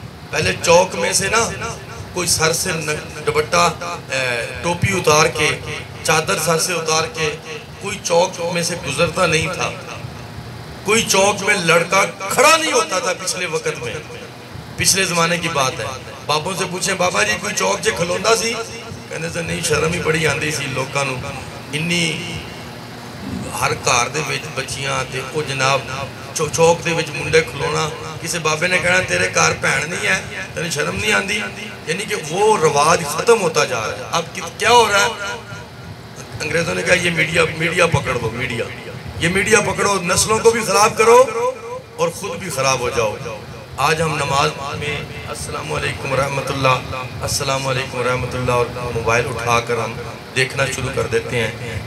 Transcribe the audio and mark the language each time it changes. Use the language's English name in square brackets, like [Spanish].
[Urdu] پہلے چوک میں سے نا کوئی سر سے دوپٹہ ٹوپی اتار کے, چادر سر سے اتار کے کوئی چوک میں سے گزرتا نہیں تھا. کوئی چوک میں لڑکا کھڑا نہیں ہوتا تھا پچھلے وقت میں. پچھلے زمانے کی بات ہے. بابوں سے پوچھیں, [Punjabi] بابا جی کوئی چوک جے کھلوندا سی؟ کہنے سے نہیں, شرم ہی بڑی آندی سی لوکاں نوں. انی ہر گھر دے وچ بچیاں تے او جناب چوک دے وچ منڈے کھلونا. [Urdu] کسی بابے نے کہنا تیرے گھر بہن نہیں ہے, تیری شرم نہیں آندی. یعنی کہ وہ رواج ختم ہوتا جا رہا ہے. اب کیا ہو رہا ہے؟ انگریزوں نے کہا یہ میڈیا پکڑ دو, یہ میڈیا پکڑو, نسلوں کو بھی خراب کرو اور خود بھی خراب ہو جاؤ. آج ہم نماز میں السلام علیکم ورحمت اللہ, السلام علیکم ورحمت اللہ, اور موبائل اٹھا کر ہم دیکھنا شروع کر دیتے ہیں.